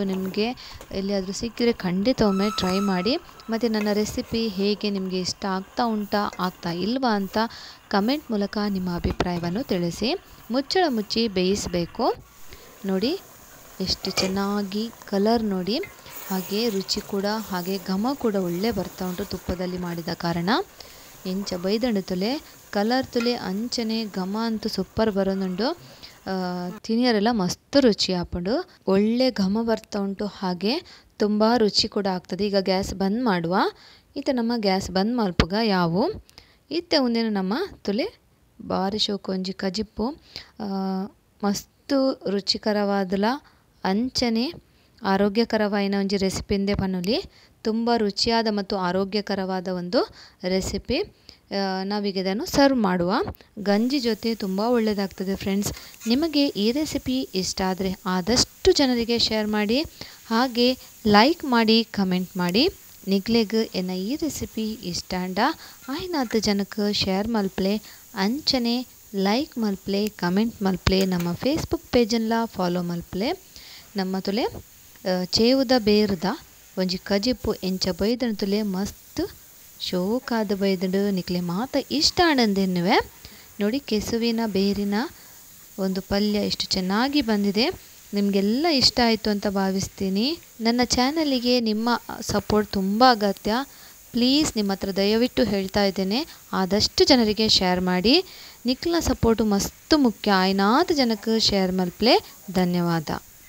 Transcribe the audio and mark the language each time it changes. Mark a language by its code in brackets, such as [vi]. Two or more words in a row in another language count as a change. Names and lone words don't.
[kn] ನಿಮಗೆ ಎಲ್ಲಿಯಾದರೂ ಸಿಕ್ಕಿದರೆ ಖಂಡಿತ ಒಮ್ಮೆ ಟ್ರೈ ಮಾಡಿ. ಮತ್ತು ನನ್ನ ರೆಸಿಪಿ ಹೇಗೆ ನಿಮಗೆ ಇಷ್ಟ ಆಗ್ತಾ ಇಲ್ವಾ ಅಂತ ಕಮೆಂಟ್ ಮೂಲಕ ನಿಮ್ಮ ಅಭಿಪ್ರಾಯವನ್ನು ತಿಳಿಸಿ. ಮುಚ್ಚಳ ಮುಚ್ಚಿ ಬೇಯಿಸಬೇಕು. ನೋಡಿ ಎಷ್ಟು ಚೆನ್ನಾಗಿ ಕಲರ್ ನೋಡಿ, ಹಾಗೆ ರುಚಿ ಕೂಡ ಹಾಗೆ ಘಮ ಕೂಡ ಒಳ್ಳೆ ಬರ್ತಾ ಉಂಟು ತುಪ್ಪದಲ್ಲಿ ಮಾಡಿದ ಕಾರಣ. [tcy] ಎಂಚ ಬೈದಂಡು ತುಲೆ ಕಲರ್ ತುಲೆ ಅಂಚನೆ ಘಮ ಅಂತೂ ಸೂಪರ್ ಬರೋದುಂಡು. ತಿನಿಯರೆಲ್ಲ ಮಸ್ತ್ ರುಚಿ ಆಪುಂಡು, [kn] ಒಳ್ಳೆ ಘಮ ಬರ್ತಾ ಉಂಟು, ಹಾಗೆ ತುಂಬ ರುಚಿ ಕೂಡ ಆಗ್ತದೆ. ಈಗ ಗ್ಯಾಸ್ ಬಂದ್ ಮಾಡುವ. [tcy] ನಮ್ಮ ಗ್ಯಾಸ್ ಬಂದ್ ಮಲ್ಪುಗ ಯಾವು ಒಂದೇನು ನಮ್ಮ ತುಲೆ ಬಾರಿ ಶೋಕು ಒಂಜಿ ಕಜಿಪ್ಪು ಮಸ್ತ್ ರುಚಿಕರವಾದಲ ಅಂಚನೆ ಆರೋಗ್ಯಕರವಾಯಿನ ಒಂಜಿ ರೆಸಿಪಿಂದೆ ಪನ್ನುಲಿ. [kn] ತುಂಬ ರುಚಿಯಾದ ಮತ್ತು ಆರೋಗ್ಯಕರವಾದ ಒಂದು ರೆಸಿಪಿ. ನಾವೀಗ ಇದನ್ನು ಸರ್ವ್ ಮಾಡುವ. ಗಂಜಿ ಜೊತೆ ತುಂಬ ಒಳ್ಳೆಯದಾಗ್ತದೆ ಫ್ರೆಂಡ್ಸ್. ನಿಮಗೆ ಈ ರೆಸಿಪಿ ಇಷ್ಟ ಆದರೆ ಆದಷ್ಟು ಜನರಿಗೆ ಶೇರ್ ಮಾಡಿ, ಹಾಗೆ ಲೈಕ್ ಮಾಡಿ, ಕಮೆಂಟ್ ಮಾಡಿ. [tcy] ನಿಗ್ಲೆಗ್ ಎನ್ನ ಈ ರೆಸಿಪಿ ಇಷ್ಟ ಅಂಡ ಆಯ್ನಾತ ಜನಕ್ಕೆ ಶೇರ್ ಮಲ್ಪಲೆ, ಅಂಚನೆ ಲೈಕ್ ಮಲ್ಪಲೆ, ಕಮೆಂಟ್ ಮಲ್ಪಲೆ, ನಮ್ಮ ಫೇಸ್ಬುಕ್ ಪೇಜನ್ಲ ಫಾಲೋ ಮಲ್ಪಲೆ. ನಮ್ಮ ತುಲೆ ಚೇವುದ ಬೇರ್ದ ಒಂಜಿ ಕಜಿಪ್ಪು ಎಂಚ ಬೈದಣ ತುಲೆ ಮಸ್ತ್ ಶೋಕಾದ ಬೈದಂಡು ನಿಕ್ಲೆ ಮಾತ ಇಷ್ಟ ಆನಂದೆನ್ನುವೆ. [kn] ನೋಡಿ ಕೆಸುವಿನ ಬೇರಿನ ಒಂದು ಪಲ್ಯ ಎಷ್ಟು ಚೆನ್ನಾಗಿ ಬಂದಿದೆ. ನಿಮಗೆಲ್ಲ ಇಷ್ಟ ಆಯಿತು ಅಂತ ಭಾವಿಸ್ತೀನಿ. ನನ್ನ ಚಾನಲಿಗೆ ನಿಮ್ಮ ಸಪೋರ್ಟ್ ತುಂಬ ಅಗತ್ಯ. ಪ್ಲೀಸ್ ನಿಮ್ಮ ಹತ್ರ ದಯವಿಟ್ಟು ಹೇಳ್ತಾ ಇದ್ದೇನೆ, ಆದಷ್ಟು ಜನರಿಗೆ ಶೇರ್ ಮಾಡಿ. [tcy] ನಿಕ್ಲ ಸಪೋರ್ಟು ಮಸ್ತ್ ಮುಖ್ಯ. ಆಯ್ನಾದ ಜನಕ್ಕೆ ಶೇರ್ ಮಲ್ಪಲೆ. ಧನ್ಯವಾದ.